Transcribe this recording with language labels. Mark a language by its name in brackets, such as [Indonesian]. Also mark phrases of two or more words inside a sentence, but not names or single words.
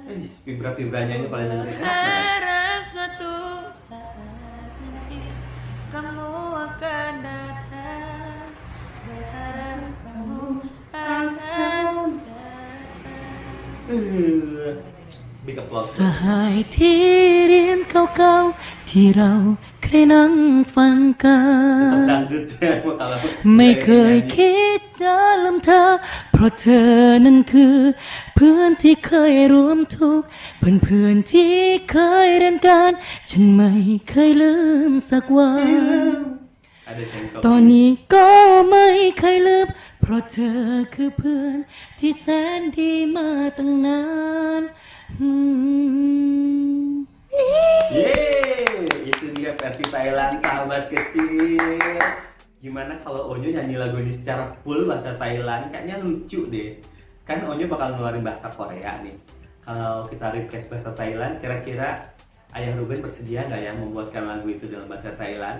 [Indonesian] Vibra-vibranya ini paling dengerin enak banget. harap suatu saat nanti kamu akan datang, berharap kamu akan datang. Big applause. [Thai] สหายที่เรียนเก่าๆที่เราเคยนั่งฟังกั [Indonesian] Tetap น dangdut ya kalau [Thai] ไม่เคย [Indonesian] nyanyi. [Thai] คิดจะลืมเธอ เพราะเธอนั้นคือเพื่อนที่เคยร่วมทุกข์เพื่อนๆที่เคยเรียนกันฉันไม่เคยลืมสักวัน [Indonesian] Ada cengkok. [Thai] ตอนนี้ก็ไม่เคยลืม เพราะเธอคือเพื่อนที่แสนดีมาตั้งนาน [Indonesian] Yeay, itu dia versi Thailand Sahabat Kecil. Gimana kalau Onyo nyanyi lagu ini secara full bahasa Thailand? Kayaknya lucu deh. Kan Onyo bakal ngeluarin bahasa Korea nih. Kalau kita request bahasa Thailand, kira-kira Ayah Ruben bersedia nggak ya membuatkan lagu itu dalam bahasa Thailand?